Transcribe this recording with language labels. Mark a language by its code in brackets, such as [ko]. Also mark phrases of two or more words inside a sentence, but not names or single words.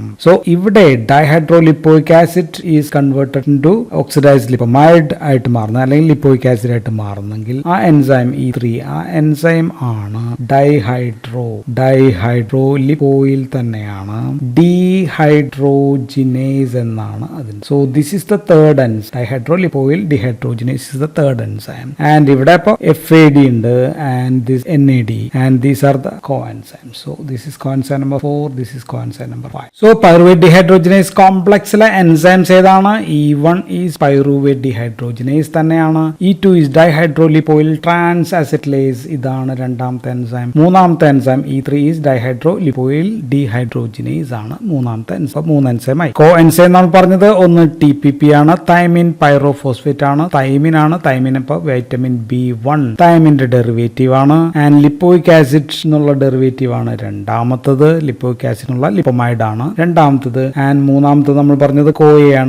[ml] സോ ഇവിടെ [en] dihydro lipoic acid is converted to oxidized lipomide [ml] ആയിട്ട് മാറുന്നത്, അല്ലെങ്കിൽ [en] lipoic acid [ml] ആയിട്ട് മാറുന്നെങ്കിൽ ആ എൻസൈം E3, ആ എൻസൈം ആണ് [en] dihydro lipoyl [ml] തന്നെയാണ് ഡീഹൈഡ്രോജിനേസ് എന്നാണ് അതിന്. [en] So this is the third enzyme. Dihydro lipoyl dehydrogenase is the third enzyme. [ml] ആൻഡ് ഇവിടെ ഇപ്പോൾ FAD ഉണ്ട്, [en] And this NAD, and these are the coenzyme. So this is coenzyme number 4, this is coenzyme number 5. So pyruvate dehydrogenase complex-ലെ enzymes ഏതാണ്? E1 is pyruvate dehydrogenase തന്നെയാണ്. E2 is dihydrolipoyl transacetylase, [ml] ഇതാണ് രണ്ടാമത്തെ എൻസൈം. മൂന്നാമത്തെ എൻസൈം [en] E3 is dihydrolipoyl dehydrogenase [ml] ആണ് മൂന്നാമത്തെ എൻസൈം. 3 എൻസൈമായി. കോ എൻസൈം നമ്മൾ പറഞ്ഞത് ഒന്ന് TPP ആണ്, [en] thiamine pyrophosphate [ml] ആണ്. തൈമിൻ ഇപ്പോൾ [en] vitamin B1 [ml] തൈമിന്റെ ഡെറിവേറ്റീവ് ആണ്. ആൻഡ് [en] lipoic acid [ml] എന്നുള്ള ഡെറിവേറ്റീവ് ആണ് രണ്ടാമത്തത്. ലിപ്പോയിക് ആസിഡിനുള്ള ലിപ്പോമൈഡ് ആണ് രണ്ടാമത്തത്. ആൻഡ് മൂന്നാമത്തത് നമ്മൾ പറഞ്ഞത് കോയയാണ്.